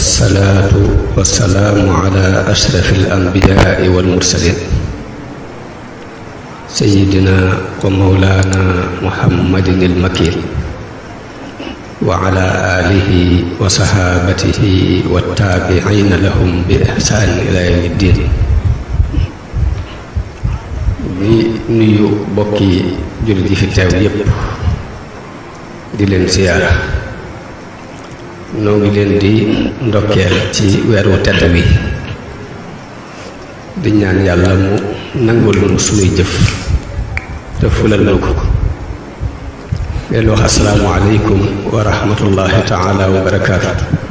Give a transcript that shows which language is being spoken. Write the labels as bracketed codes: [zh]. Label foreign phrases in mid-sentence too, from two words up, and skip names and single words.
[ar] والصلاة والسلام على أشرف الأنبياء والمرسلين سيدنا ومولانا محمد المكين وعلى آله وصحابته والتابعين لهم بإحسان إلى يوم الدين. [wo] di nuyu bokki jullit yi fi teew yépp di leen siyaara noo ngi leen di ndokkeel ci weeru tedd wi di ñaan yàlla mu nangul lu sunuy jëf te fulal na ko leen wax [ar] السلام عليكم ورحمة الله تعالى وبركاته.